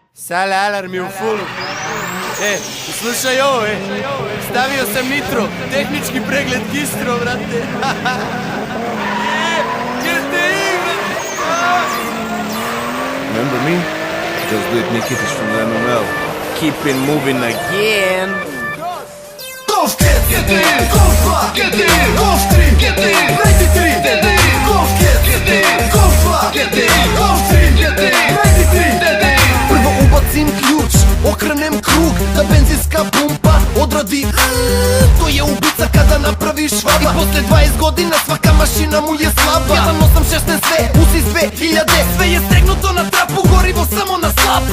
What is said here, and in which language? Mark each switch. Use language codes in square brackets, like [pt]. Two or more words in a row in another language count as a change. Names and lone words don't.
[sr] Sale alarm je u fullu. Slušaj ovo, stavio sam nitro, tehnički pregled Gistro, brate. GTI, brate. [en] Remember me? Just do it Nikitis from the MML. Keep it moving again. Golf Cat, GTI, Golf 2, GTI, Golf 3, GTI, 93, GTI, Golf Cat, GTI, Golf 2, GTI, Golf 3, GTI, 93, GTI. [sr] Prvo ubacim ključ, okrenem krug, da benzinska pumpa odradi. To je ubica kada napraviš švaba. I posle 20 godina svaka mašina mu je slaba. 1.8.16 sve, usi 2000, sve je stegnuto na trapu, gorivo samo na slapu.